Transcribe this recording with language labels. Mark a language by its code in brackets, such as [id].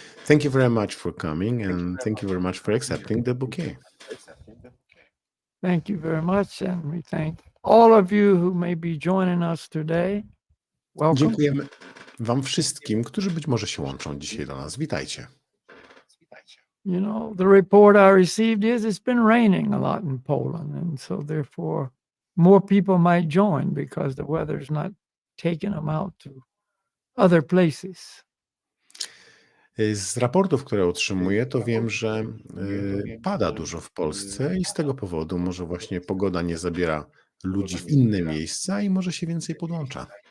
[en] Thank you very much for coming and thank you very much for accepting the bouquet. Thank you very much, and we thank all of you who may be joining us today. Welcome. [pl] Dziękujemy wam wszystkim, którzy być może się łączą dzisiaj do nas. Witajcie. [en] You know, the report I received is it's been raining a lot in Poland, and so therefore more people might join because the weather's not taking them out to other places. [pl] Z raportów, które otrzymuję, to wiem, że pada dużo w Polsce i z tego powodu może właśnie pogoda nie zabiera ludzi w inne miejsca i może się więcej podłącza.